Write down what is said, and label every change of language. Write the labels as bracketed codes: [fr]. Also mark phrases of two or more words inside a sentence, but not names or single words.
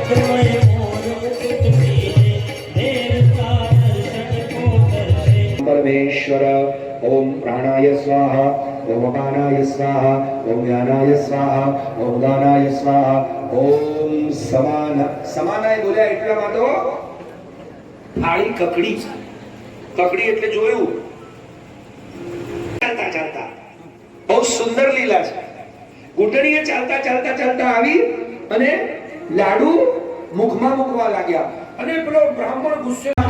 [sa] परमेश्वर ओम प्राणाय स्वाहा ओम अपानाय स्वाहा ओम ज्ञानाय स्वाहा ओम दानाय स्वाहा ओम समानाय [gu] बोल्या એટલામાં તો થાળી કકડી કકડી એટલે જોયું ચાલતા ચાલતા બહુ સુંદર લીલા છે ઘૂંટણીએ ચાલતા ચાલતા ચાલતા આવી અને લાડુ મુખમાં મૂકવા લાગ્યા અને પેલો બ્રાહ્મણ ગુસ્સે